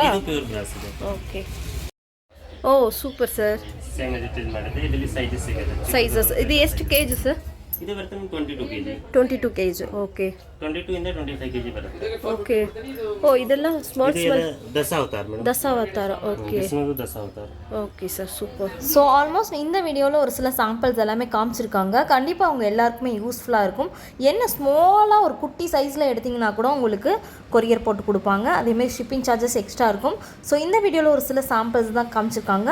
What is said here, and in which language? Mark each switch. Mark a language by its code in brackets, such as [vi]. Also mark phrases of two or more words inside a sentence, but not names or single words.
[en] pure brass [kn] ಇದೆ. [en] okay, o super sir. same edit [kn] ಮಾಡಿದ್ರೆ ಇದರಲ್ಲಿ ಸೈಜಸ್ ಸಿಗುತ್ತೆ. ಸೈಜಸ್ ಇದು ಎಷ್ಟು ಕೆಜಿ ಸರ್? ಇದು ಬರ್ತದೆ 22 kg. 22 kg. ಓಕೆ, 22 ಇಂದ 25 kg ಬರುತ್ತೆ. ಓಕೆ. ಓ ಇದೆಲ್ಲ ಸ್ಮಾಲ್ ದಸಾವತಾರ ಮೇಡம். [ta] தசாவதார. ஓகே, தசாவதார. [en] okay sir super. so almost [ta] இந்த வீடியோவில் ஒரு சில சாம்பிள்ஸ் எல்லாமே காமிச்சிருக்காங்க. கண்டிப்பாக அவங்க எல்லாருக்குமே யூஸ்ஃபுல்லாக இருக்கும். என்ன ஸ்மாலாக ஒரு குட்டி சைஸில் எடுத்திங்கன்னா கூட உங்களுக்கு கொரியர் போட்டு கொடுப்பாங்க. அதேமாதிரி [en] shipping charges extra [ta] இருக்கும். ஸோ இந்த வீடியோவில் ஒரு சில சாம்பிள்ஸ் தான் காமிச்சிருக்காங்க.